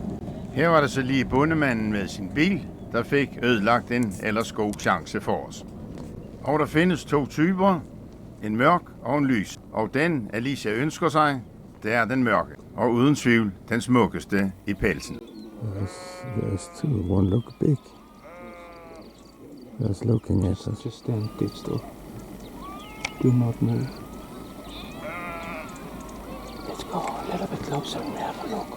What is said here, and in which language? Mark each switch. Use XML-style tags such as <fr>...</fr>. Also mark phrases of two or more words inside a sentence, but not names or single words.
<da>Her var det så lige bondemanden med sin bil, der fik ødelagt en ellers god chance for os. Og der findes 2 typer, en mørk og en lys. Og den Alicia ønsker sig, det er den mørke, og uden tvivl den smukkeste i pelsen.</da> <en>There's two. One look big. Just looking at us. Just stand still. Do not move. Let's go a little bit closer and have a look.</en>